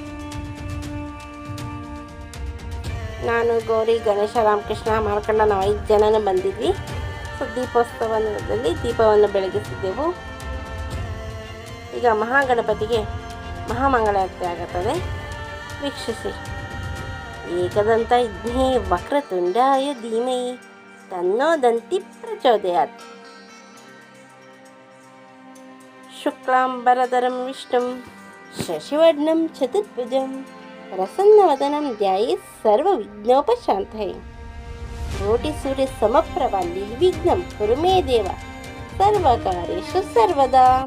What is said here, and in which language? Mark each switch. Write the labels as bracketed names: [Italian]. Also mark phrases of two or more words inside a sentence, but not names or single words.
[Kannada] ನಾನು ಗೌರಿ, ಗಣೇಶ, ರಾಮಕೃಷ್ಣ, ಮಾರ್ಕಂಡ ನಾವು 5 ಜನನೂ ಬಂದಿದ್ವಿ. ಸೊ ದೀಪೋತ್ಸವದಲ್ಲಿ ದೀಪವನ್ನು ಬೆಳಗಿಸಿದ್ದೆವು. ಈಗ ಮಹಾಗಣಪತಿಗೆ ಮಹಾಮಂಗಳಾರತಿ ಆಗುತ್ತದೆ, ವೀಕ್ಷಿಸಿ. [Sanskrit] ಏಕದಂತ ಇದ್ನೇ ವಕ್ರತುಂಡಾಯ ಧೀಮಹಿ ತನ್ನೋ ದಂತಿ ಪ್ರಚೋದಯಾತ್. ಶುಕ್ಲಾಂಬರಧರಂ ವಿಷ್ಣುಂ ಶಶಿವರ್ಣಂ ಚತುರ್ಭುಜಂ ಪ್ರಸನ್ನವದನಂ ಧ್ಯಾಯೇತ್ ಸರ್ವವಿಘ್ನೋಪಶಾಂತಯೇ. ಕೋಟಿಸೂರ್ಯ ಸಮಪ್ರಭಾ ನಿರ್ವಿಘ್ನಂ ಕುರು ಮೇ ದೇವ ಸರ್ವಕಾರ್ಯೇಷು ಸರ್ವದಾ.